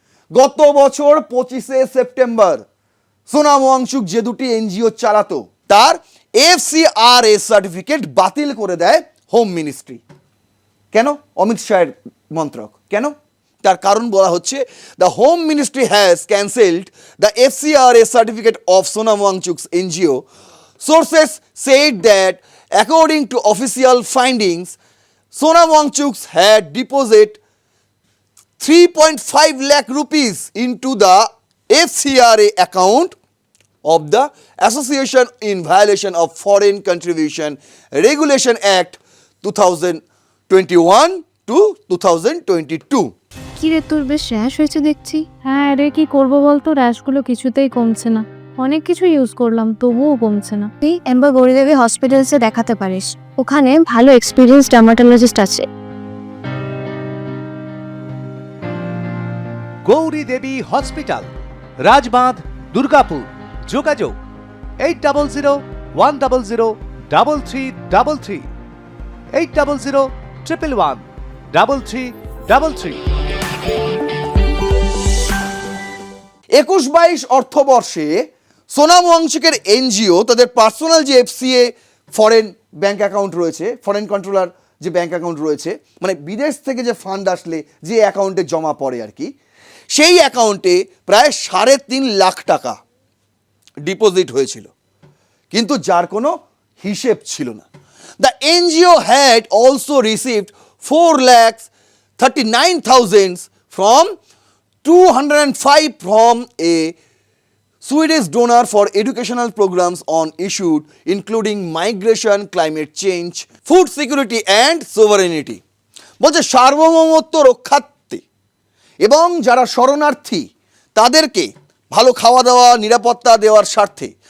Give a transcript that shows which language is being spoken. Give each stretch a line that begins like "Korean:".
Bangla: গত বছর 25শে সেপ্টেম্বর সোনাম ওয়াংচুক যে দুটি NGO চালাতো তার FCRA সার্টিফিকেট বাতিল করে দেয় হোম মিনিস্ট্রি। কেন? অমিত শাহের মন্ত্রক। কেন? তার কারণ বলা হচ্ছে,
English: The home ministry has cancelled the FCRA certificate of Sonam Wangchuk's NGO. Sources said that according to official findings, Sonam Wangchuk had deposited 3.5 lakh rupees into the FCRA account of the association in violation of Foreign Contribution Regulation Act 2021 to 2022.
Bangla: কি রে, তোর বেশ rash হয়েছে দেখছি। হ্যাঁ রে, কি করবো বলতো, র্যাশগুলো কিছুতেই কমছে না। অনেক কিছু ইউজ করলাম তবুও কমছে না। তুই এম্বার গৌরীদেবী হসপিটালসে দেখাতে পারিস, ওখানে ভালো এক্সপিরিয়েন্স ডার্মাটোলজিস্ট আছে। গৌরী দেবী হসপিটাল, রাজবাঁধ, দুর্গাপুর। যোগাযোগ 8001003333, 8001113333। 21-22 অর্থবর্ষে সোনাম ওয়াংচুকের NGO তাদের পার্সোনাল যে FCA ফরেন ব্যাংক অ্যাকাউন্ট রয়েছে, ফরেন কন্ট্রোলার যে ব্যাংক অ্যাকাউন্ট রয়েছে, মানে বিদেশ থেকে যে ফান্ড আসলে যে অ্যাকাউন্টে জমা পড়ে আর কি, সেই অ্যাকাউন্টে প্রায় 3.5 লাখ টাকা ডিপোজিট হয়েছিল, কিন্তু যার কোনো হিসেব ছিল না।
English: The NGO had also received 4,39,000 from 205 from a Swedish donor for educational programs on issues including migration, climate change, food security and sovereignty.
Bangla: বলছে সার্বভৌমত্ব রক্ষার্থে এবং যারা শরণার্থী তাদেরকে ভালো খাওয়া দাওয়া, নিরাপত্তা দেওয়ার স্বার্থে,